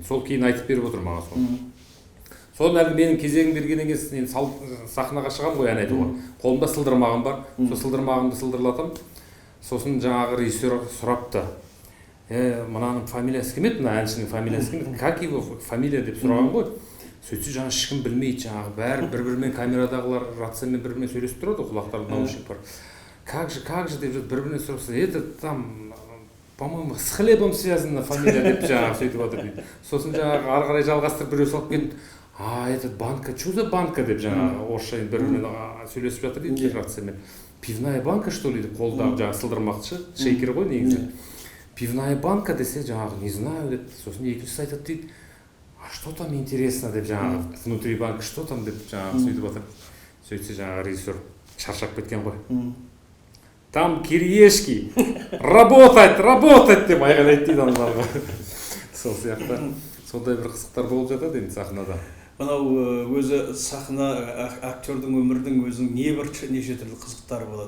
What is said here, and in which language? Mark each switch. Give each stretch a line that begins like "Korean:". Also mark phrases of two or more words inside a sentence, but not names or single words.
Kazakh: Сол кейін айтып беріп отыр маған соны. Содан әлгі менің кезегім бергеннен кейін сахнаға шығамын ғой ән айтуға. Қолымда сылдырмағым бар. Сол сылдырмағымды сылдырлатам. Сосын жаңағы режиссер сұрапты. Мынаның фамилиясы кім еді? Мына әншінің фамилиясы кім еді?
Russian: Как его фамилия
Kazakh: деп сұраған ғой. Сөйтсе жаңағы ешкім білмейді, жаңағы бәрі бір-бірімен камерадағылар рациямен бір-бірімен сөйлесіп тұрады, құлақтарында наушник бар.
Russian: Как же
Kazakh: деп бір-бірінен сұрапса,
Russian: это там, по-моему, с хлебом связана фамилия
Kazakh: деп жаңағы сөйтіп отыр дейді. Сосын жаңағы ары қарай жалғастырып біреу салып келді.
Russian: Этот банка, что за банка
Kazakh: деп жаңағы орысша бір-бірімен сөйлесіп жатыр дейді рациямен.
Russian: Пивная банка, что ли,
Kazakh: деп қолдағы жаңағы сылдырмақты шейкер ғой негізі.
Russian: Пивная банка
Kazakh: десе жаңағы
Russian: не знаю
Kazakh: деп, сосын екіншісі айтады дейді.
Russian: А что там интересно
Kazakh: деп жаңағы
Russian: внутри банка, что там
Kazakh: деп жаңағы сөйтіп жатыр. Сөйтсе жаңағы режиссер шаршап кеткен ғой.
Russian: Там кириешки, работать
Kazakh: деп айғайлайды дейді аналарға. Сол сияқты сондай бір қызықтар болып жатады енді сахнада. Мынау өзі сахна актердің өмірдің өзінің небір неше түрлі қызықтары болады.